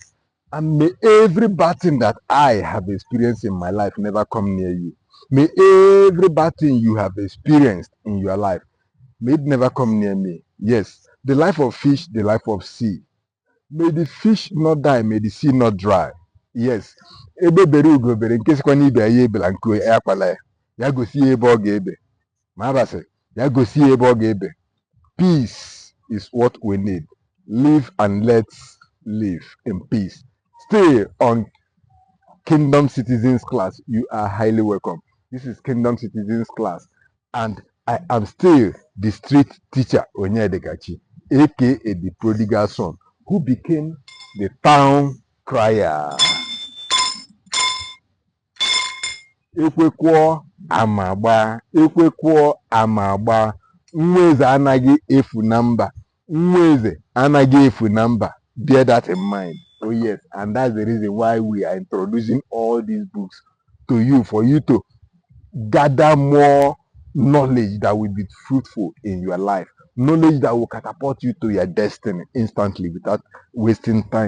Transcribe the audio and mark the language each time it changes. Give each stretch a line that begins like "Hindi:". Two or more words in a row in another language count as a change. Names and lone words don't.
English: And may every bad thing that I have experienced in my life never come near you. May every bad thing you have experienced in your life, may it never come near me. Yes, the life of fish, the life of sea. May the fish not die, may the sea not dry. Yes.
Igbo: Ebe bere ugo bere nke sikwa n'ibe ya ebela nke ya akpala ya. Ya gosi ya ebe ọ ga-ebe. Ma abasị, ya gosi ya ebe ọ ga-ebe.
English: Peace is what we need. Live and let's live in peace. Stay on Kingdom Citizens class. You are highly welcome. This is Kingdom Citizens class. And I am still the street teacher, Onyedekachi, aka the prodigal son, who became the town crier.
Igbo: Ekwekwuo amagba, ekwekwuo amagba. Nweze anaghị efu na mba. Nweze anaghị efu na mba.
English: Bear that in mind. Oh yes, and that's the reason why we are introducing all these books to you, for you to gather more knowledge that will be fruitful in your life. Knowledge that will catapult you to your destiny instantly without wasting time.